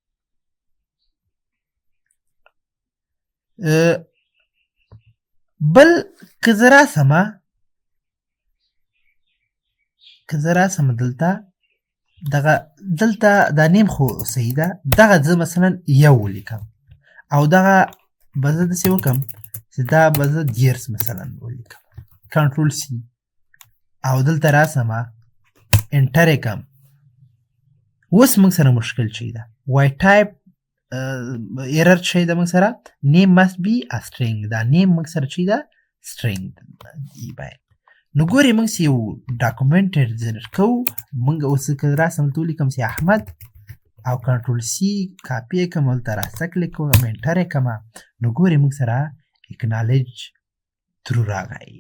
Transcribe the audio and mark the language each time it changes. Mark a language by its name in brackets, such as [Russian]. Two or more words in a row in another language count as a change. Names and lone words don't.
[Pashto] بل که زه راسمه دلته دا نیم خو صحیح ده، دغه زه مثلا یو ولیکم او دغه به زه داسې وکړم چې دا به زه دیرس مثلا ولیکم، [English] control C [Pashto] او دلته راسمه انټر یې کړم. اوس موږ سره مشکل چی ده؟ وای [English] type error [Pashto] چی ده موږ سره؟ [English] نیم must be a string. [Pashto] دا نیم موږ سره چی ده؟ string دی باید. نو ګورې موږ یو [English] document generate [Pashto] کوو. موږ اوس که راسم دلته ولیکم چې احمد او [English] control C [Pashto] کاپي یې کړم هلته راسته کلیک کوم انټر یې کړمه نو ګورې موږ سره [English] acknowledged true [Pashto] راغی.